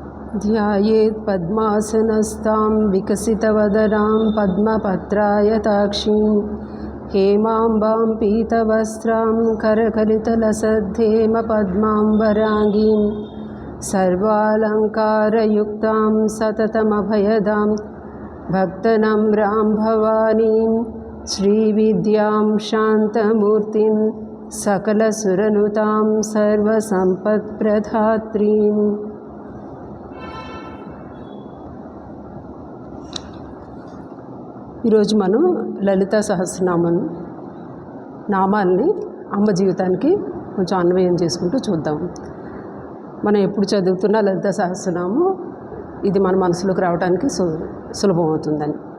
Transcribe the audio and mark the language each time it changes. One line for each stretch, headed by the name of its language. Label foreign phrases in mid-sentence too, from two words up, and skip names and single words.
Sanskrit: ध्यायेत् पद्मासनस्तां विकसितवदनां पद्मपत्रायताक्षीं हेमाम्बां पीतवस्त्रां करकलितलसद्धेमपद्माम्बराङ्गीं सर्वालङ्कारयुक्तां सततमभयदां भक्तनम्रां भवानीं श्रीविद्यां शान्तमूर्तिं सकलसुरनुतां सर्वसम्पत्प्रदात्रीम्।
Telugu: ఈరోజు మనం లలితా సహస్రనామం నామాల్ని అమ్మ జీవితానికి కొంచెం అన్వయం చేసుకుంటూ చూద్దాం. మనం ఎప్పుడు చదువుతున్న లలితా సహస్రనామం ఇది మన మనసులోకి రావడానికి సులభం అవుతుందని.